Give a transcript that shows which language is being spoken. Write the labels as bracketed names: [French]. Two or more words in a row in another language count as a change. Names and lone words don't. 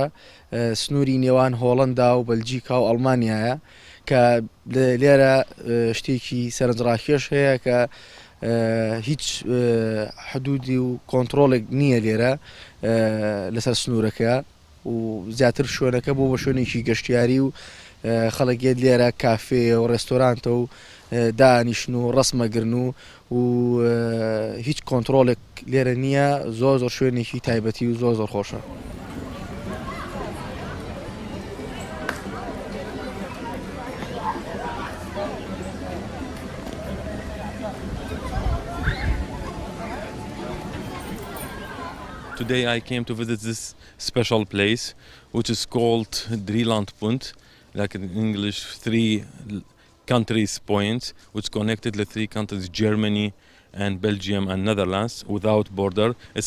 [Central Kurdish] سنووری نێوان هۆڵەندا و بەلجیکا و ئەڵمانیایە کە لێرە شتێکی سەرنجڕاکێش هەیە کە هیچ حدودی و کۆنتترۆلێک نییە لێرە لەسەر سنوورەکە و زیاتر شوێنەکە بۆ بە شوێنێکی گەشتیاری و خەڵکێت لێرە کافێ و ڕێستۆرانتە و دانیشن و ڕسمەگرن و هیچ کۆنتترۆلێک لێرە نییە زۆر شوێنێکی تایبەتی و زۆر خۆشە. [English] Today I came to visit this special place, which is called Drielandpunt, like in English, 3 countries points, which connected the 3 countries, Germany and Belgium and Netherlands, without border.